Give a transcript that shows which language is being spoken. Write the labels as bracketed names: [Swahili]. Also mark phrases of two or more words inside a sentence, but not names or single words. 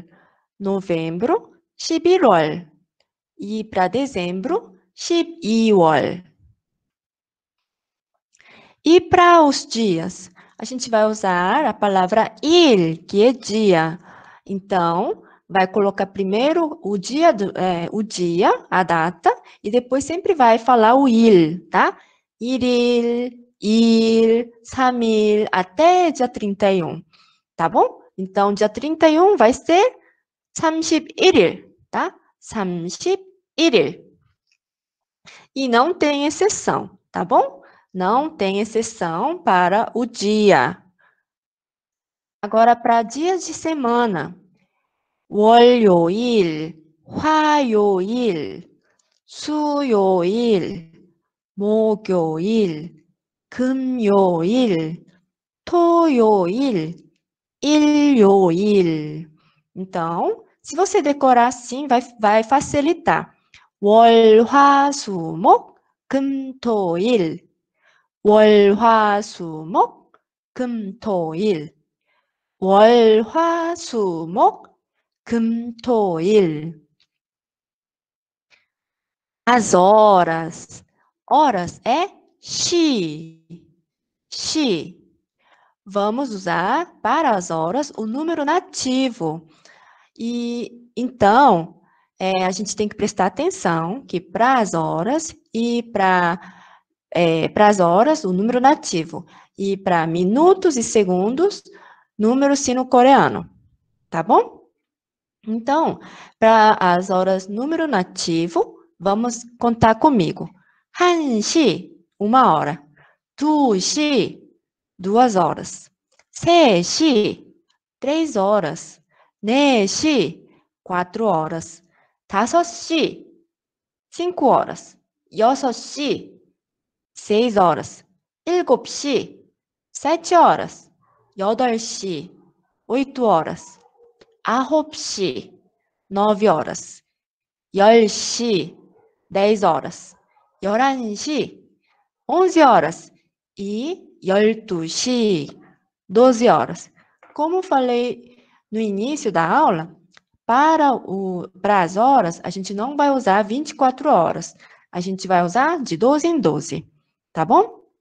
[Portuguese] Novembro, 11월. E para dezembro, 12월. E para os dias, a gente vai usar a palavra 일, que é dia. Então, vai colocar primeiro o dia, a data, e depois sempre vai falar o 일, tá? [Korean] 1일, 2일, 3일, [Portuguese] até dia 31, tá bom? Então, dia 31 vai ser 31일, tá? 31일. E não tem exceção, tá bom? Não tem exceção para o dia. Agora, para dias de semana. [Korean] 월요일, 화요일, 수요일, 목요일, 금요일, 토요일, 일요일. [Portuguese] Então, se você decorar assim, vai facilitar. [Korean] 월, 화, 수, 목, 금, 토, 일. 월, 화, 수, 목, 금, 토, 일. 월, 화, 수, 목, 금, 토, 일. [Portuguese] As horas. Horas é 시. 시. Vamos usar para as horas o número nativo. E então, a gente tem que prestar atenção que para as horas e para para as horas, o número nativo. E para minutos e segundos, número sino-coreano. Tá bom? Então, para as horas número nativo, vamos contar comigo. 1시, 1 hora. 2시, 2 horas. 3시, 3 horas. 4시, 4 horas. 5시, 5 horas. 6시, 6 horas. 7시, 7 horas. 8시, 8 horas. 9시, 9 horas. 10시, 10 horas. 11시, 11 horas. E 12시, 12 horas. Como falei no início da aula, para as horas, a gente não vai usar 24 horas. A gente vai usar de 12 em 12, tá bom?